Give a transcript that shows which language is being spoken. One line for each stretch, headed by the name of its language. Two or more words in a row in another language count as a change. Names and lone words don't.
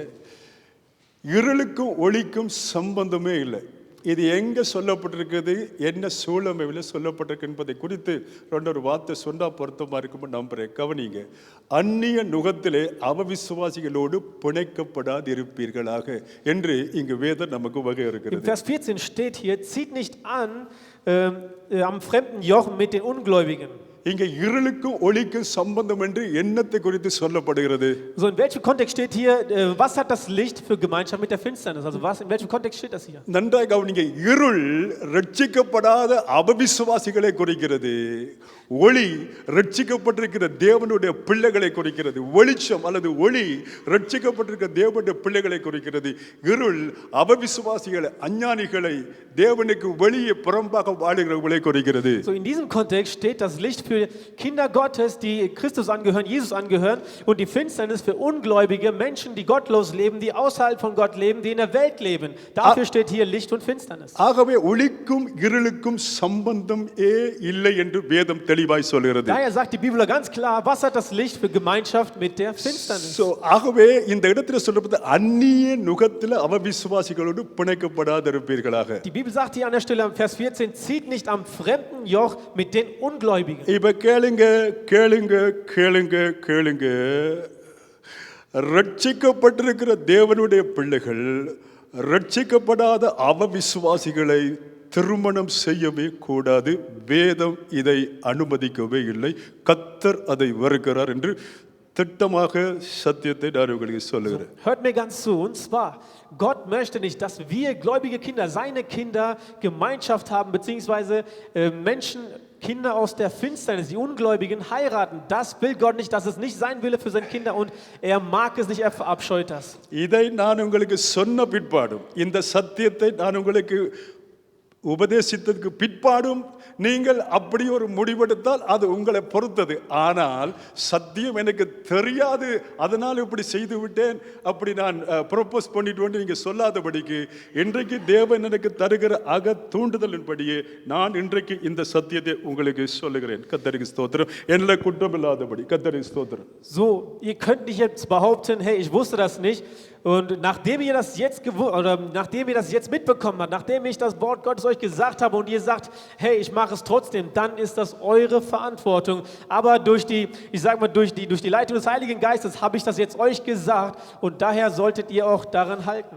Tamil: இருளுக்கும் ஒளிக்கும் சம்பந்தமே இல்லை. இது எங்க சொல்லப்பட்டிருக்கிறது, என்ன சூழமையில் சொல்லப்பட்டிருக்கு என்பதை குறித்து ஒரு வார்த்தை சொன்னா பொருத்தமா இருக்கும் நம்புறேன். கவனிங்க. அந்நிய நுகத்திலே அவவிசுவாசிகளோடு பிணைக்கப்படாதிருப்பீர்களாக என்று இங்கு வேதம் நமக்கு வகை
German: Im
Tamil: இருக்கிறது.
German: Vers 14 steht hier, zieht nicht an am fremden Joch mit den Ungläubigen.
Tamil: இங்க இருளுக்கும் ஒளிக்கும் சம்பந்தம் என்று எண்ணத்தை குறித்து சொல்லப்படுகிறது.
German: So, in welchem Kontext steht hier, was hat das Licht für Gemeinschaft mit der Finsternis? Also in welchem Kontext steht das hier?
Tamil: நன்றாக கவனிங்க. இருள் ரட்சிக்கப்படாத அபவிசுவாசிகளை குறிக்கிறது. ஒளி ரட்சிக்கப்பட்டிருக்கிற தேவனுடைய பிள்ளைகளை குறிக்கிறது. வெளிச்சம் அல்லது ஒளி ரட்சிக்கப்பட்டிருக்கிற தேவனுடைய பிள்ளைகளை குறிக்கிறது. இருள் அபவிசுவாசிகளை, அஞ்ஞானிகளை, தேவனுக்கு வெளியே புறம்பாக வாழுகிறவர்களை குறிக்கிறது.
German: So, in diesem Kontext steht das Licht für Kinder Gottes, die Christus angehören, Jesus angehören, und die Finsternis für ungläubige Menschen, die gottlos leben, die außerhalb von Gott leben, die in der Welt leben. Dafür steht hier Licht und Finsternis.
Tamil: ஆகவே ஒளிக்கும் இருளுக்கும் சம்பந்தம் இல்லை என்று வேதம் தெளிவாய் சொல்கிறது.
German: Daher sagt die Bibel ganz klar, was hat das Licht für Gemeinschaft mit der Finsternis?
Tamil: ஆகவே இந்த இடத்துல சொல்லப்பட்ட அந்நிய நுகத்தில் அவவிசுவாசிகளோடு பிணைக்கப்படாதிருப்பீர்களாக.
German: Die Bibel sagt hier an der Stelle, Vers 14, zieht nicht am fremden Joch mit den Ungläubigen.
Tamil: இப்ப கேளுங்க கேளுங்க கேளுங்க கேளுங்க. ரட்சிக்கப்பட்டிருக்கிற தேவனுடைய பிள்ளைகள் ரட்சிக்கப்படாத அவவிசுவாசிகளை திருமணம் செய்யவே கூடாது. வேதம் இதை அனுமதிக்கவே இல்லை. கர்த்தர் அதை வெறுக்கிறார் என்று திட்டமாக சத்தியத்தை நான் உங்களுக்கு சொல்லுகிறேன்.
German: Hört mir ganz zu, und zwar, Gott möchte nicht, dass wir gläubige Kinder, seine Kinder, Gemeinschaft haben, beziehungsweise Menschen, Kinder aus der Finsternis, die Ungläubigen heiraten. Das will Gott nicht, das ist nicht sein Wille für seine Kinder und er mag es nicht, er verabscheut das.
Tamil: இதை நான் உங்களுக்கு சொன்ன பிற்பாடும், இந்த சத்தியத்தை நான் உங்களுக்கு உபதேசித்ததுக்கு பிற்பாடும் நீங்கள் அப்படி ஒரு முடிவெடுத்தால் அது உங்களை பொறுத்தது. ஆனால் சத்தியம் எனக்கு தெரியாது, அதனால் இப்படி செய்து விட்டேன், அப்படி நான் ப்ரொபோஸ் பண்ணிட்டு நீங்க சொல்லாதபடிக்கு இன்றைக்கு தேவன் எனக்கு தருகிற தூண்டுதலின்படியே நான் இன்றைக்கு இந்த சத்தியத்தை உங்களுக்கு சொல்லுகிறேன். கர்த்தருக்கு ஸ்தோத்திரம். என்ன குற்றம் இல்லாதபடி கர்த்தருக்கு ஸ்தோத்திரம்.
German: So, ihr könnt nicht jetzt behaupten, hey, ich wusste das nicht. Und nachdem ihr das jetzt mitbekommen habt, nachdem ich das Wort Gottes euch gesagt habe und ihr sagt, hey, ich mache es trotzdem, dann ist das eure Verantwortung. Aber durch die Leitung des Heiligen Geistes habe ich das jetzt euch gesagt und daher solltet ihr auch daran halten.